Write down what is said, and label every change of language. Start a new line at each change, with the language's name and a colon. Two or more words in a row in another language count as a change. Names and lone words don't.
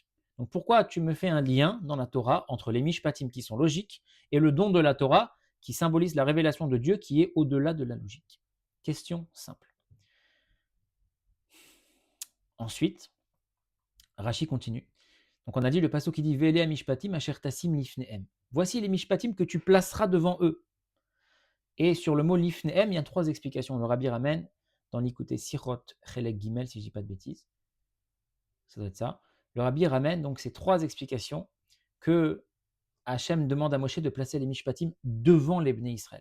French: Donc pourquoi tu me fais un lien dans la Torah entre les mishpatim qui sont logiques et le don de la Torah qui symbolise la révélation de Dieu qui est au-delà de la logique? Question simple. Ensuite, Rashi continue. Donc on a dit le passage qui dit
Hebrew: ואלה המשפטים אשר תשים לפניהם.
French: Voici les mishpatim que tu placeras devant eux. Et sur le mot lifnehem, il y a 3 explications. Le Rabbi ramène dans l'écouté Sirot Chelek Gimel, si je ne dis pas de bêtises. Ça doit être ça. Le Rabbi ramène donc ces 3 explications que Hachem demande à Moshe de placer les mishpatim devant les
Hebrew: בני ישראל.